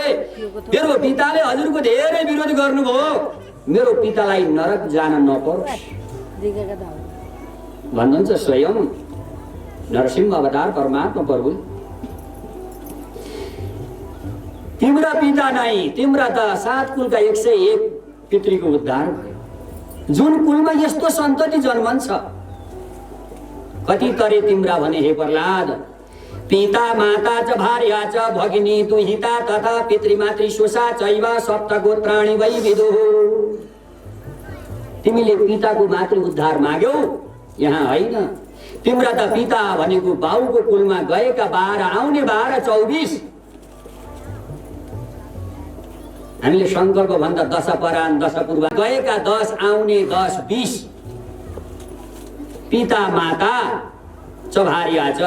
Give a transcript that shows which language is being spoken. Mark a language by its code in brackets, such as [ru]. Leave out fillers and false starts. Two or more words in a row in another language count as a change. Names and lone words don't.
[ne] मेरो पिताले हजुरको धेरै विरोध गर्नुभयो, मेरो पितालाई नरक जान नपरोस् भन्नुहुन्छ स्वयं नरसिंह अवतार परमात्मा प्रभु। तिम्रा पिता नै, तिम्रा त 7 कुलका 101 पितृको उद्धार भयो। जुन कुलमा यस्तो सन्तति जन्मन्छ, कति तरे तिम्रा भने हे प्रह्लाद। [sa] पिता माता च भार्या च भगिनी दुहिता तथा पितृमातृ सुषा चैव सप्त गोत्राणि वै विदुः। [ne] तिमीले पिताको मातृ उद्धार माग्यौ, यहाँ होइन। तिम्रा त पिता भनेको बाउको कुलमा गएका 12 आउने 12 24। हामीले संकल्प भन्दा 10 परान 10 पूर्व गएका 10 आउने 10 20 पिता माता चभारिया छ।